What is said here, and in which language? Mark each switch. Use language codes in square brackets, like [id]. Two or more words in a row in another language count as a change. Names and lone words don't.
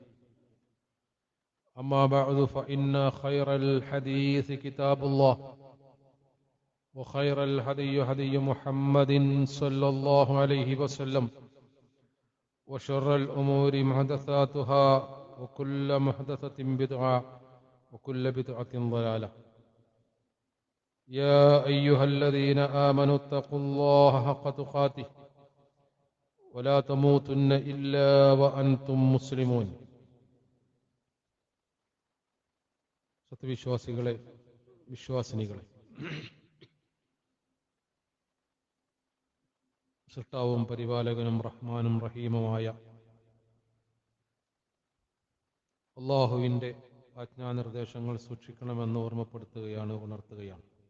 [ar] أما بعد فإن خير الحديث كتاب الله وخير الهدي هدي محمد صلى الله عليه وسلم وشر الأمور محدثاتها وكل محدثة بدعة وكل بدعة ضلالة. يا أيها الذين آمنوا اتقوا الله حق تقاته ولا تموتن إلا وأنتم مسلمون. [ml] സത്യവിശ്വാസികളെ, വിശ്വാസിനികളെ, സൃഷ്ടാവും പരിപാലകനും റഹ്മാനും റഹീമുമായ അള്ളാഹുവിൻ്റെ ആജ്ഞാനിർദ്ദേശങ്ങൾ സൂക്ഷിക്കണമെന്ന് ഓർമ്മപ്പെടുത്തുകയാണ്, ഉണർത്തുകയാണ്.